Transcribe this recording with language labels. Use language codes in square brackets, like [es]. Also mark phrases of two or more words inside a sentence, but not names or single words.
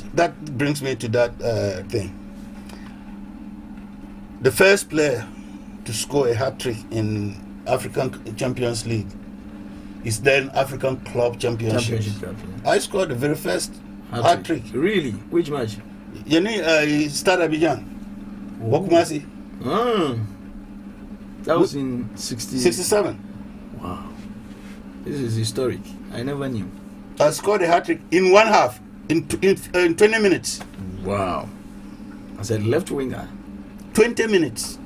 [en] That brings me to that thing. The first player to score a hat-trick in African Champions League is then African Club Championship. I scored the very first hat-trick. Really? Which match? Stade Abidjan. Bokumasi. That was in 67. Wow. This is historic. I never knew. I scored a hat-trick in one half, in 20 minutes. Wow. I said left winger. 20 minutes.